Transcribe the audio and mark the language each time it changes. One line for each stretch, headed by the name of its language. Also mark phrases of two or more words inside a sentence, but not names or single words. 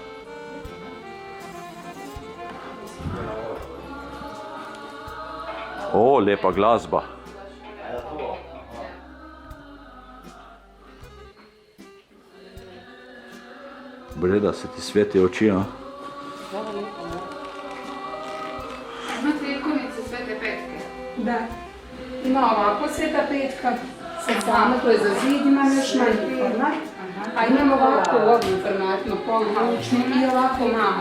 Slovenian: O, lepa glasba. Breda, se ti sveti oči, a? Imate ikonice Svete Petke?
Croatian: Da. Ima ovako Sveta Petka, sedsama, to je za zid, ima još manji format. A imamo ovako u ovim formatima, poluručni i ovako malo.